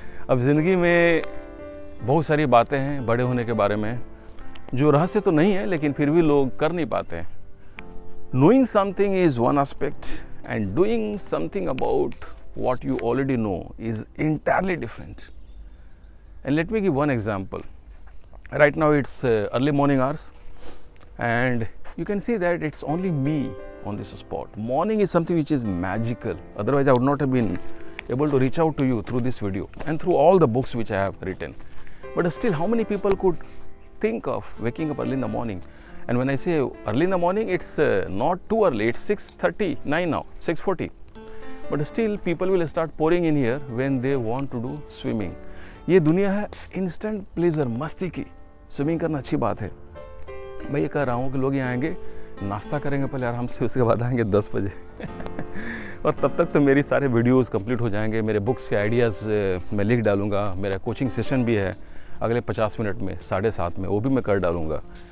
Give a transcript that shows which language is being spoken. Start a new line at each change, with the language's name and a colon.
Hindi: अब ज़िंदगी में बहुत सारी बातें हैं बड़े होने के बारे में, जो रहस्य तो नहीं है लेकिन फिर भी लोग कर नहीं पाते हैं।
English: Knowing something is one aspect and doing something about what you already know is entirely different. And let me give one example. Right now it's early morning hours, and you can see that it's only me on this spot. Morning is something which is magical, otherwise I would not have been able to reach out to you through this video and through all the books which I have written. but still how many people could think of waking up early in the morning? And when I say early in the morning, it's not too early, it's 6:39 now, 6:40, but still people will start pouring in here when they want to do swimming.
Hindi: ये दुनिया है instant pleasure, मस्ती की। Swimming करना अच्छी बात है, मैं ये कह रहा हूँ कि लोग यहाँ आएंगे, नाश्ता करेंगे पहले आराम से, उसके बाद आएंगे 10 बजे और तब तक तो मेरी सारे वीडियोस कंप्लीट हो जाएंगे, मेरे बुक्स के आइडियाज़ मैं लिख डालूँगा, मेरा कोचिंग सेशन भी है अगले 50 मिनट में 7:30 में, वो भी मैं कर डालूँगा।